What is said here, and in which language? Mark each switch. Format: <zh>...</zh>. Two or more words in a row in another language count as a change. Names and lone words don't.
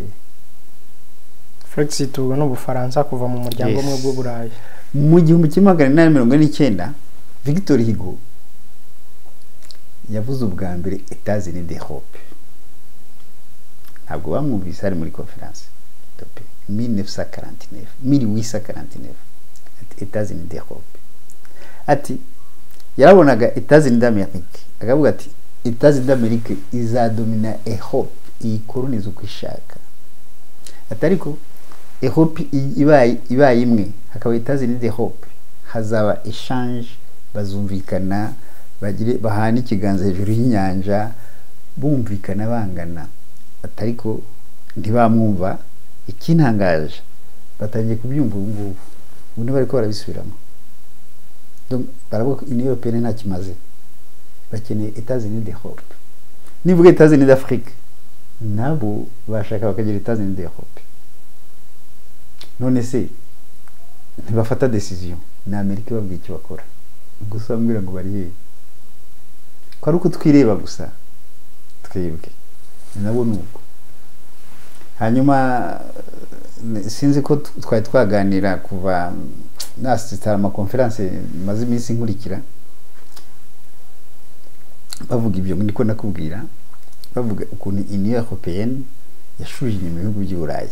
<rw>Frexit ubwo n'Ubufaransa kuva mu muryango umwe bw'Uburayi. Mu 1849 Victor Hugo yavuze ubwa mbere États-Unis d'Europe, ntabwo bamwumvise ari muri</rw> <fr>conference de paix</fr> <rw>1849 États-Unis d'Europe. Ati yarabonaga États-Unis d'Amérique, akavuga ati États-Unis d'Amérique izadomina Europe, iyikoloniza uko ishaka. Atariko Europe ibaye imwe, hakaba États-Unis d'Europe, hazaba échange, bazumvikana, bagire bahana ikiganza hejuru y'inyanja, bumvikana bangana. Atariko ntibamwumva, ikintangaje batangiye kubyumva ubu ngubu bariko barabisubiramo. Donc baravuga Union Européenne nta kimaze, bakeneye États-Unis d'Europe. Nivuga États-Unis d'Afrique, nabo bashaka bakagira États-Unis d'Europe. None se ntibafata decision na Amerika babwiye icyo bakora, gusa bambwira ngo bari hehe, ko ari uko twireba gusa twebwe nabo nuko. Hanyuma sinzi ko twari twaganira kuva nasitara ama conference maze iminsi nkurikira, bavuga ibyo niko nakubwira, bavuga ukuntu Union Européenne yashuje inyuma ibihugu by'Uburayi.</rw>